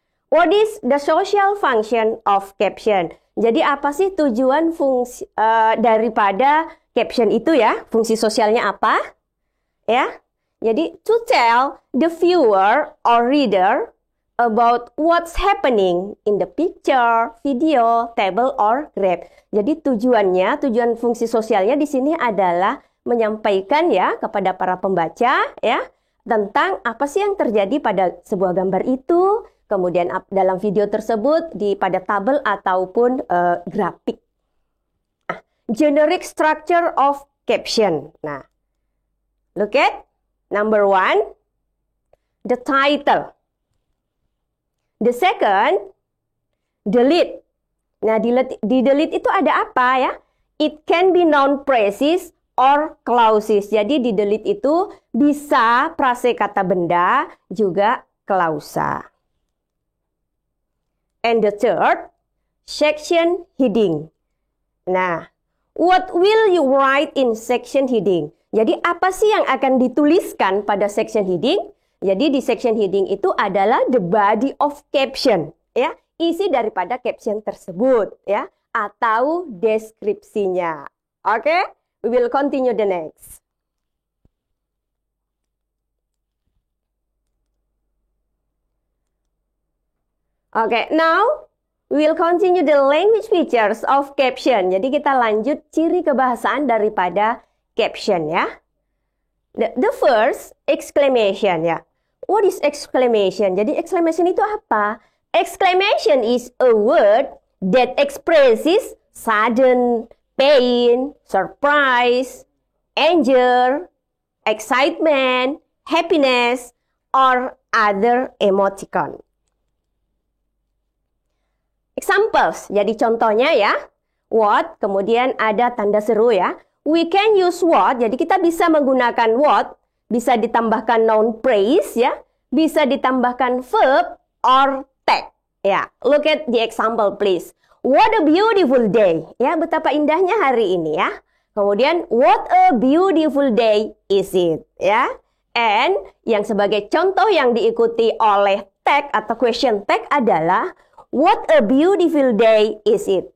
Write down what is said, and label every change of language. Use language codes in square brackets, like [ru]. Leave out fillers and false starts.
[en] What is the social function of caption? [id] Jadi apa sih tujuan fungsi daripada caption itu ya? Fungsi sosialnya apa? Ya. Jadi [en] to tell the viewer or reader about what's happening in the picture, video, table, or graph. [id] Jadi tujuan fungsi sosialnya di sini adalah menyampaikan ya kepada para pembaca ya tentang apa sih yang terjadi pada sebuah gambar itu, kemudian dalam video tersebut pada tabel ataupun grafik. [en] Nah, generic structure of caption. Nah, look at number 1, the title. The second, delete. [id] Nah, di delete itu ada apa ya? [en] It can be noun phrases or clauses. [id] Jadi di delete itu bisa prasekata benda, juga klausa. [en] And the third, section heading. Nah, what will you write in section heading? [id] Jadi apa sih yang akan dituliskan pada section heading? Jadi di section heading itu adalah [en] the body of caption, [id] ya, isi daripada caption tersebut, ya, atau deskripsinya. [en] Oke, we will continue the next. Okay, now We will continue the language features of caption. [id] Jadi kita lanjut ciri kebahasaan daripada caption ya. [en] The first, exclamation ya. What is exclamation? [id] Jadi exclamation itu apa? [en] Exclamation is a word that expresses sudden, pain, surprise, anger, excitement, happiness, or other emoticon. [id] Examples, jadi contohnya ya. What, kemudian ada tanda seru ya. [en] We can use what, [id] jadi kita bisa menggunakan what, bisa ditambahkan noun phrase ya, bisa ditambahkan [en] verb or tag. Ya, look at the example please. What a beautiful day. [id] Ya, betapa indahnya hari ini ya. Kemudian [en] what a beautiful day is it [id] ya. And yang sebagai contoh yang diikuti oleh tag atau question tag adalah [en] what a beautiful day is it?